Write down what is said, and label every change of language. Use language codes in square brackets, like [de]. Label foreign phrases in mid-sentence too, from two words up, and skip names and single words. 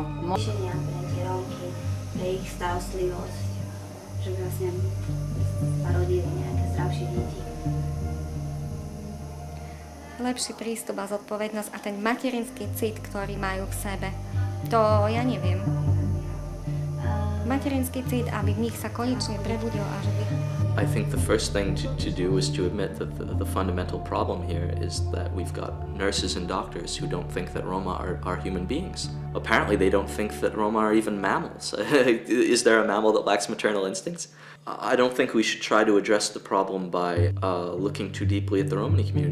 [sk] Riešenia pre tie Rómky, pre ich starostlivosť, že vlastne parodili nejaké zdravšie deti. Lepší prístup a zodpovednosť a ten materinský cit, ktorý majú v sebe, to ja neviem. Materinský cit, aby v nich sa konečne prebudil a že by... [en] I think the first thing to do is to admit that the fundamental problem here is that we've got nurses and doctors who don't think that Roma are human beings. Apparently they don't think that Roma are even mammals. Is there a mammal that lacks maternal instincts? I don't think we should try to address the problem by looking too deeply at the Romani community.